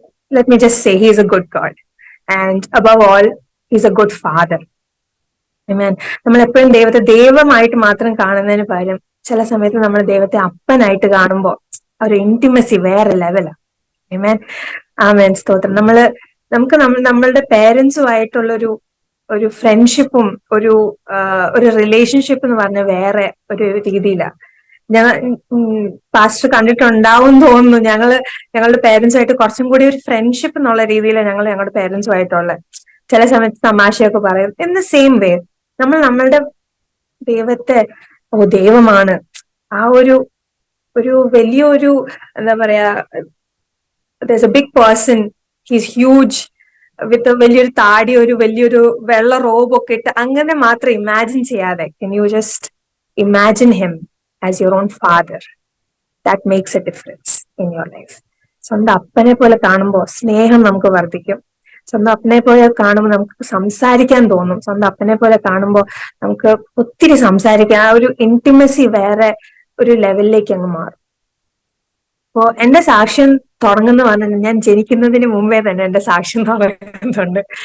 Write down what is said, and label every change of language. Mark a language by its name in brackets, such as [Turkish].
[English] Let me just say, he is a good God, and above all, he's a good father. [Malayalam] ആമേൻ. നമ്മൾ എപ്പോഴും ദൈവത്തെ ദൈവമായിട്ട് മാത്രം കാണുന്നതിന് പകരം ചില സമയത്ത് നമ്മൾ ദൈവത്തെ അപ്പനായിട്ട് കാണുമ്പോൾ ഒരു ഇന്റിമസി വേറെ ലെവലാണ്. ആമേൻ. ആമേൻ. സ്തോത്രം. നമ്മളുടെ പേരൻസുമായിട്ടുള്ള ഒരു ഫ്രണ്ട്ഷിപ്പും ഒരു റിലേഷൻഷിപ്പ് എന്ന് പറഞ്ഞ വേറെ ഒരു രീതിയിലാണ്. ഞങ്ങൾ പാസ്റ്റർ കണ്ടിട്ടുണ്ടാവും തോന്നുന്നു. ഞങ്ങളുടെ പേരൻസുമായിട്ട് കുറച്ചും കൂടി ഒരു ഫ്രണ്ട്ഷിപ്പ് എന്നുള്ള രീതിയിലാണ് ഞങ്ങളുടെ പേരൻസുമായിട്ടുള്ള ചില സമയത്ത് തമാശയൊക്കെ പറയും. [English] in the same way [Malayalam] നമ്മളുടെ ദൈവത്തെ ദൈവമാണ്, ആ ഒരു വലിയൊരു എന്താ പറയാ, [English] there's a big person, he's huge, [Malayalam] വിത്ത് വലിയൊരു താടി, വലിയൊരു വെള്ള റോബൊക്കെ ഇട്ട് അങ്ങനെ മാത്രം ഇമാജിൻ ചെയ്യാതെ, [English] can you just imagine him as your own father? That makes a difference in your life. [Malayalam] സ്വന്തം അപ്പനെ പോലെ കാണുമ്പോൾ സ്നേഹം നമുക്ക് വർദ്ധിക്കും. സ്വന്തം അപ്പനെ പോലെ കാണുമ്പോൾ നമുക്ക് സംസാരിക്കാൻ തോന്നും. സ്വന്തം അപ്പനെ പോലെ കാണുമ്പോൾ നമുക്ക് ഒത്തിരി സംസാരിക്കാൻ, ആ ഒരു ഇന്റിമസി വേറെ ഒരു ലെവലിലേക്ക് അങ്ങ് മാറും. അപ്പോ എന്റെ സാക്ഷ്യം തുടങ്ങുന്ന പറഞ്ഞാൽ ഞാൻ ജനിക്കുന്നതിന് മുമ്പേ തന്നെ എന്റെ സാക്ഷ്യം തുടങ്ങുന്നുണ്ട്.